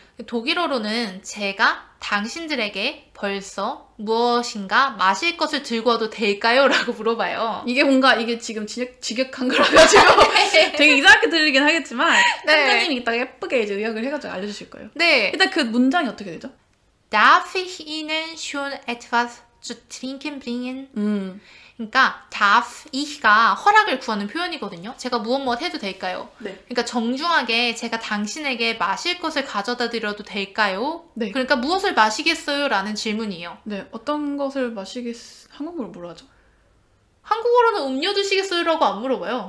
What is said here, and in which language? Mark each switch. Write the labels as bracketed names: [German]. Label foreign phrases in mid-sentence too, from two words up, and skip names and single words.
[Korean] 독일어로는 제가 당신들에게 벌써 무엇인가 마실 것을 들고 와도 될까요? 라고 물어봐요. 이게 지금 직역한 거라가지고 되게 이상하게 들리긴 하겠지만 쿄가님이 이따가 예쁘게 이제 의역을 해가지고 알려주실 거예요. 네. 일단 그 문장이 어떻게 되죠? [German] Darf ich Ihnen schon etwas zu trinken bringen? [Korean] 그러니까 [German] darf ich [Korean] 가 허락을 구하는 표현이거든요. 제가 무엇 해도 될까요? 네. 그러니까 정중하게 제가 당신에게 마실 것을 가져다 드려도 될까요? 네. 그러니까 무엇을 마시겠어요? 라는 질문이에요. 네. 어떤 것을 한국어로 뭐라 하죠? 한국어로는 음료 드시겠어요라고 안 물어봐요.